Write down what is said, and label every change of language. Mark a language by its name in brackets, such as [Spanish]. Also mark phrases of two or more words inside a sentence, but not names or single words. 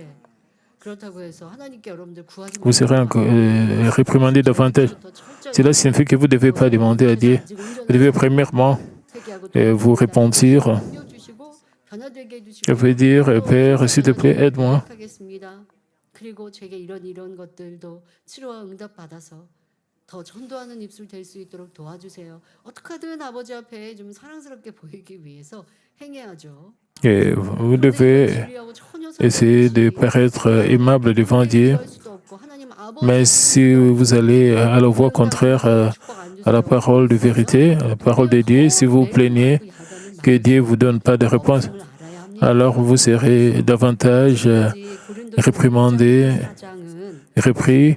[French] Vous serez réprimandé davantage. Cela signifie que vous ne devez pas demander à Dieu. Vous devez premièrement vous repentir. Je veux dire, Père, s'il te plaît, aide-moi. [Korean] 그리고 제게 이런 것들도 치료와 응답 받아서 더 전도하는 입술 될 수 있도록 도와주세요. 어떻게든 아버지 앞에 좀 사랑스럽게 보이기 위해서 행해야죠. [French] Et vous [Korean] 그런데 이건 [French] devez [Korean] 진리하고 전혀 [French] essayer de [Korean] 상관없이 [French] paraître aimable devant [Korean] 그렇게 [French] Dieu. [Korean] 얘기할 수도 없고 하나님 [French] Mais [Korean] 아버지 [French] si vous allez à la voie contraire à la parole de vérité, à la parole de Dieu, si vous plaignez que Dieu ne vous donne pas de réponse, alors vous serez davantage réprimandé, repris.